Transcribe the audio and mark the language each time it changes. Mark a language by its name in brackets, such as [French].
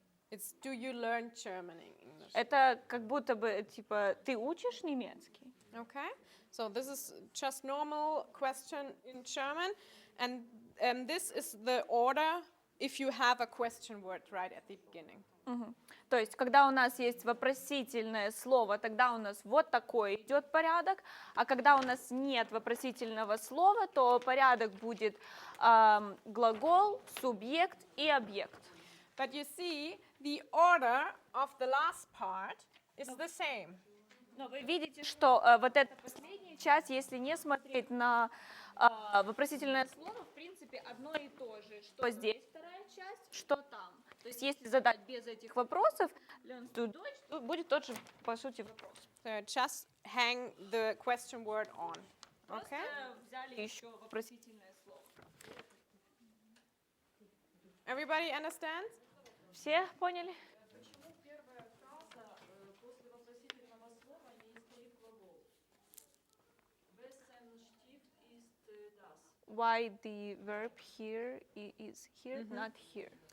[English] it's do you learn German in English? [Russian] Это как будто бы, типа, ты учишь немецкий? [English] Okay, so this is just normal question in German, and this is the order if you have a question word right at the beginning. Мгм. [Russian] То есть, когда у нас есть вопросительное слово, тогда у нас вот такой идет порядок, а когда у нас нет вопросительного слова, то порядок будет глагол, субъект и объект. [English] But you see, the order of the last part is the same. [Russian] Но вы видите, что вот эта последняя часть, если не смотреть на вопросительное слово, в принципе, одно и то же, что здесь вторая часть, что там. То есть, если задать без этих вопросов, [German] lernst du Deutsch, [Russian] то будет тот же, по сути, вопрос. [English] So just hang the question word on. [Russian] Просто [English] Okay? [Russian] взяли еще вопросительное слово. [English] Everybody understands? [Russian] Все поняли? Почему первая фраза после вопросительного слова не стоит глагол? [German] Wessen Stift ist das? [English] Why the verb here is here, not here?